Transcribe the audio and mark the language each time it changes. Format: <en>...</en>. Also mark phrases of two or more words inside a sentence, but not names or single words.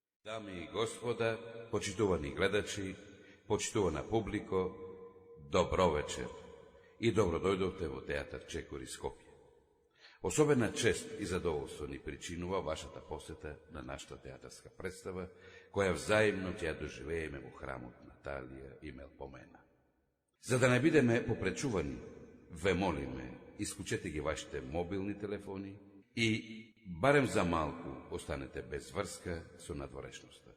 <mk>Даме и господа, почитувани гледачи, почитувана публико, добро вечер и добро дојдовте у театар Чекори Скопје. Особена чест и задоволство ни причинува вашата посета на нашата театарска представа, која взаимно ќе ја доживееме во храмот Наталија и Мелпомена. За да не бидеме попречувани, ве молиме, исклучете ги вашите мобилни телефони и барем за малку останете без врска со надворешноста.</mk>